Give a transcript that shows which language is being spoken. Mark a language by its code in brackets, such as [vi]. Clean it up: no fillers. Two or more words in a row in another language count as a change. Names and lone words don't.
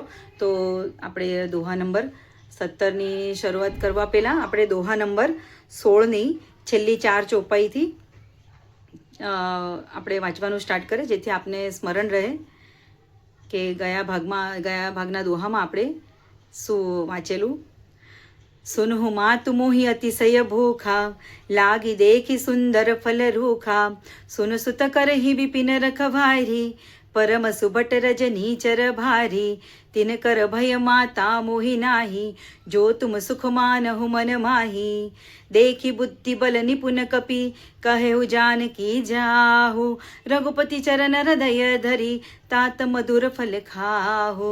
[gu] તો આપણે દોહા નંબર 17ની શરૂઆત કરવા પહેલાં આપણે દોહા નંબર 16ની છેલ્લી 4 ચોપાઈથી આપણે વાંચવાનું સ્ટાર્ટ કરીએ, જેથી આપને સ્મરણ રહે કે ગયા ભાગના દોહામાં આપણે શું વાંચેલું. [awa] सुनहु मातु मोही अतिशय भूखा, लागी देखी सुंदर फल रूखा. सुन सुत करही विपिन रखवारी, परम सुभट रजनी चर भारी. तिन कर भय माता मोहि नाही, जो तुम सुख मानहु मन माही. देखी बुद्धि बल निपुन कपि, कहेहु जानकी जाहु. रघुपति चरण हृदय धरी, तात मधुर फल खाहु.